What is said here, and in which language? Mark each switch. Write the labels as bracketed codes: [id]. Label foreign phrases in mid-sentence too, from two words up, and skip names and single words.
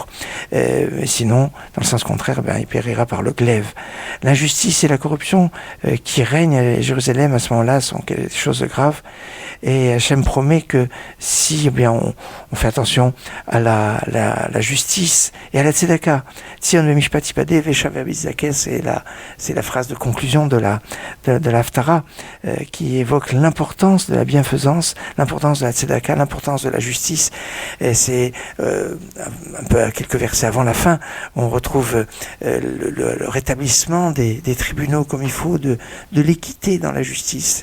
[fr] Mais sinon, dans le sens contraire, il périra par le glaive. L'injustice et la corruption qui règnent à Jérusalem à ce moment-là sont des choses graves. Et Hachem promet que si on fait attention à la justice et à la tzedaka, [he] ציון במשפט תפדה ושביה בצדקה, [fr] c'est la phrase de conclusion de la Haftara, qui évoque l'importance de la bienfaisance, l'importance de la tzedaka, l'importance de la justice. Et c'est un peu à quelques versets avant la fin, on retrouve le rétablissement des tribunaux comme il faut, de l'équité dans la justice.